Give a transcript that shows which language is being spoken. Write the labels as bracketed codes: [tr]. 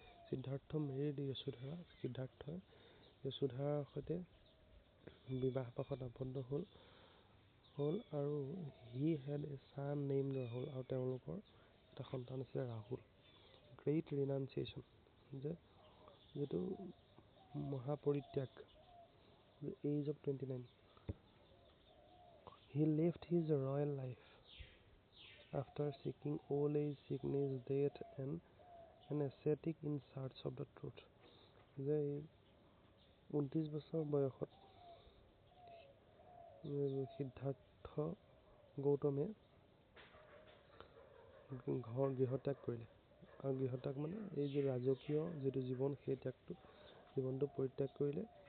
[en] Siddhartha married Yashodhara, [as] সিদ্ধাৰ্থই য়শোধৰাৰ সৈতে বিবাহ পাশত আবদ্ধ হ'ল আৰু [en] he had a son named Rahul, [as] আৰু তেওঁলোকৰ এটা সন্তান আছিলে ৰাহুল। [en] great renunciation, [as] যিটো মহাপৰিত্যাগ, [en] Age of 29। He left his royal life after seeking old age, sickness, death and an ascetic in search of the truth। [as] 29 বছৰ বয়সত সিদ্ধাৰ্থ গৌতমে গৃহত্যাগ কৰিলে। আৰু গৃহত্যাগ মানে এই যে ৰাজকীয় যিটো জীৱন, সেই জীৱনটো পৰিত্যাগ কৰিলে।